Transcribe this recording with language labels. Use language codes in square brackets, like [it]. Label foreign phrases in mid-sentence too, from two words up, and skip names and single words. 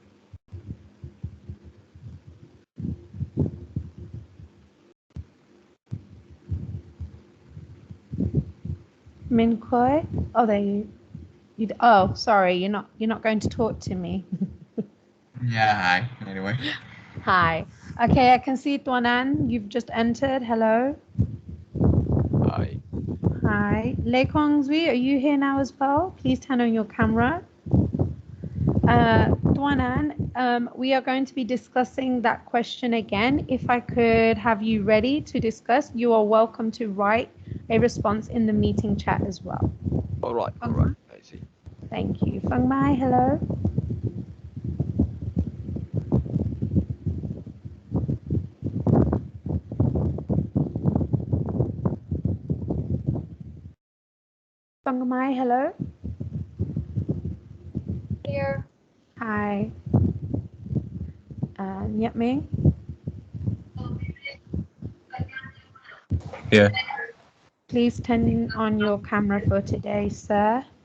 [en] Min Koi? Oh, there you. Oh, sorry. You're not going to talk to me. Yeah, hi. Anyway. Hi. Okay, I can see Tuanan. You've just entered. Hello. Hi. Hi. Lei Kongzui, are you here now as well? Please turn on your camera. Tuanan, we are going to be discussing that question again. If I could have you ready to discuss, you are welcome to write a response in the meeting chat as well. All right. I see. Thank you. Feng Mai, hello. Feng Mai, hello. Here. Hi. Nhật Minh. Yeah. Please turn on your camera for today, sir.